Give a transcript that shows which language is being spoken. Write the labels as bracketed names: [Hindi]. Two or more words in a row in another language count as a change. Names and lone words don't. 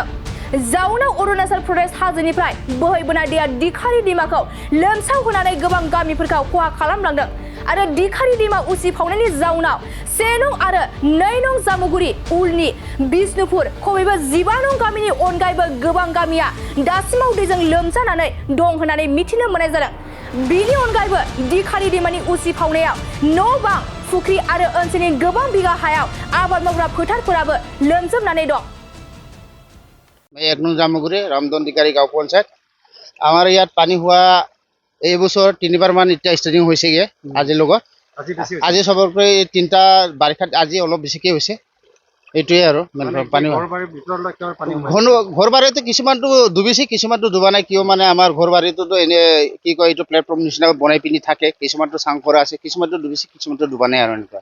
[Bodo] जाउनाव अरुणाचल प्रदेश हाजोनिफ्राय बोहैबोनाय दैया दिखारि दैमाखौ लोमसावहोनानै गोबां गामिफोरखौ खहा खालामलांदों आरो दिखारि दैमा उसिफावनायनि जाउनाव 1 नं आरो 2 नं जामुगुरि उलनि बिष्णुपुर खमैबो 15 नं गामिनि अनगायैबो गोबां गामिया दासिमाव दैजों लोमजानानै दं होननानै मिथिनो मोननाय जादों। बिनि अनगायैबो दिखारि दैमानि उसिफावनायाव न' बां फुख्रि आरो ओनसोलनि गोबां बिगा हायाव आबाद मावग्रा फोथारफोराबो लोमजोबनानै दं। [Assamese] 1 নং জামুগুৰি ৰামধন দিকাৰী গাঁও পঞ্চায়ত আমাৰ ইয়াত পানী হোৱা এই বছৰ 3বাৰ মান এতিয়া ষ্টাৰ্টিং হৈছেগে আজিৰ লগত আজি সবতকৈ 3টা বাৰিষাত আজি অলপ বেছিকৈ হৈছে এইটোৱে আৰু পানী ঘৰ বাৰীতো কিছুমানটো ডুবিছে কিছুমানটো ডুবা নাই কিয় মানে আমাৰ ঘৰ বাৰীটোতো এনে কি কয় এইটো প্লেটফৰ্ম নিচিনা বনাই পিনি থাকে কিছুমানটো চাং কৰা আছে কিছুমানটো ডুবিছে কিছুমানটো ডুবা নাই আৰু এনেকুৱা